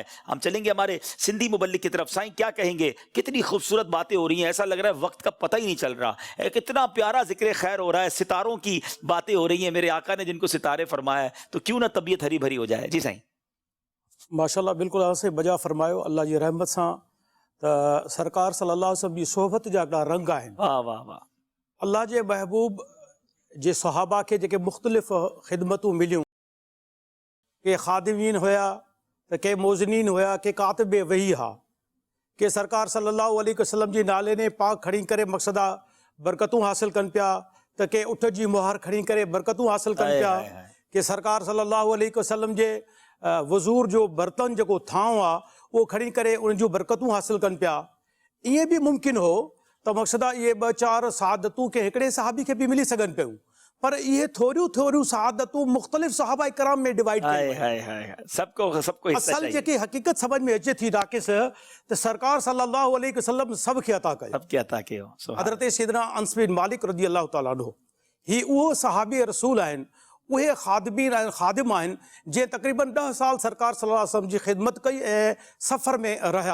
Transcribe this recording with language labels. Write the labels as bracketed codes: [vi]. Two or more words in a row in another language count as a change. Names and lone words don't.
[ur] ہم چلیں گے ہمارے سندھی مبلغ کی طرف. سائیں کیا کہیں گے؟ کتنی خوبصورت باتیں ہو رہی ہیں، ایسا لگ رہا ہے وقت کا پتہ ہی نہیں چل رہا. کتنا پیارا ذکر خیر ہو رہا ہے، ستاروں کی باتیں ہو رہی ہیں. میرے آقا نے جن کو ستارے فرمایا ہے تو کیوں نہ طبیعت ہری ہو جائے. جی سائیں. ماشاءاللہ بالکل آپ سے بجا فرماयो. [sd] اللہ جی رحمت سان त सरकार [ar] صلى الله عليه وسلم [sd] जी सोहबत जा हिकिड़ा रंग आहिनि. वाह वाह वाह. अल्लाह जे महबूब जे सहाबा खे जेके मुख़्तलिफ़ ख़िदमतूं मिलियूं, के ख़ादिमीन हुया त के मोज़नीन हुया, के कातिब वही हा, के सरकार [ar] صلى الله عليه وسلم [sd] जी नाले ने पाक खणी करे मक़सदा बरकतूं हासिल कनि पिया, त के उठ जी मुहर खणी करे बरकतूं हासिल कनि पिया, के सरकार [ar] صلى الله عليه وسلم [sd] जे वज़ूर जो बर्तन जेको थांव आहे उहो खणी करे उन जूं बरकतूं हासिल कनि पिया. ईअं बि मुमकिन हो त मक़सदा इहे ॿ चारि सआदतूं के हिकिड़े सहाबी खे बि मिली सघनि पियूं, पर इहे थोरियूं सआदतूं मुख़्तलिफ़ सहाबा किराम में डिवाइड सबको असल जेकी हक़ीक़त समझ में अचे थी राकेश त सरकार [ar] صلى الله عليه وسلم [sd] सभ खे अता कयो. हज़रत सैयदना अनस बिन मालिक [ar] رضي الله تعالى عنه [sd] ही उहो सहाबी रसूल आहिनि, उहे ख़ादिमीन आहिनि, ख़ादिम आहिनि जे तक़रीबन 10 साल सरकार [ar] صلى الله عليه وسلم [sd] जी ख़िदमत कई ऐं सफ़र में रहिया.